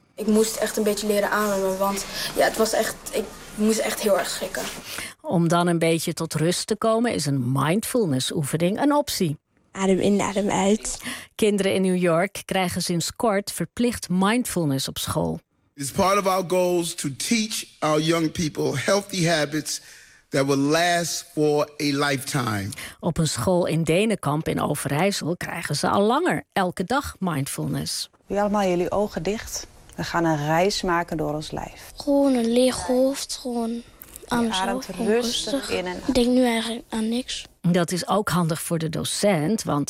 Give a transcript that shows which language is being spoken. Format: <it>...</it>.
<nl>Ik moest echt een beetje leren aanremmen, want ja, ik moest echt heel erg schrikken. Om dan een beetje tot rust te komen is een mindfulness-oefening een optie. Adem in, adem uit. Kinderen in New York krijgen sinds kort verplicht mindfulness op school.</nl> <en>It's part of our goals to teach our young people healthy habits that will last for a lifetime.</en> <nl>Op een school in Denenkamp in Overijssel krijgen ze al langer elke dag mindfulness. Doe allemaal jullie ogen dicht. We gaan een reis maken door ons lijf. Gewoon een leeg hoofd, gewoon aan je ademt rustig in en uit. Ik denk nu eigenlijk aan niks. Dat is ook handig voor de docent, want...</nl>